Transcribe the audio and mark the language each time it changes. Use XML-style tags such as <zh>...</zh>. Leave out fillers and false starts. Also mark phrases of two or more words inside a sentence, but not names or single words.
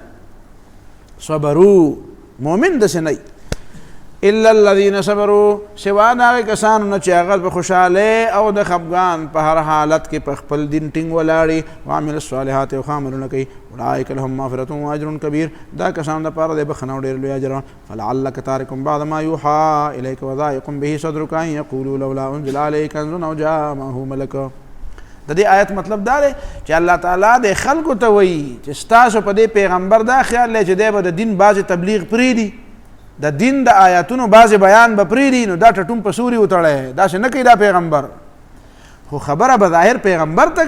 <ps>صبروا مؤمن داسې نه</ps> <ar>الا الذین صبروا</ar> <ps>سوا د هغې کسانو نه چې هغه په خوشحالۍ او د خفګان په هر حالت کې په خپل دین ټینګ ولاړي</ps> <ar>وعمل الصالحات</ar> <ps>او ښه عملونه کوي</ps> <ar>اولئک لهم مغفرة واجر کبیر</ar> <ps>دا کسانو دپاره د بخښنه او ډېر لوی اجر</ps> <ar>فلعلک تارک بعض ما یوحى الیک وضایق به صدرک ان یقولوا لولا انزل علیک کنز او جاء معه ملک</ar> <ps>د دې آیت مطلب دا دی چې الله تعالی د خلکو ته وایي چې ستاسو په دې پیغمبر دا خیال دی چې دی به د دین بعضې تبلیغ پرېږدي د دین د آیاتونو بعضې بیان به پرېږدي نو دا ټټون په سوري وتړی داسې نه کوي دا پیغمبر خو خبره به ظاهر پیغمبر ته</ps>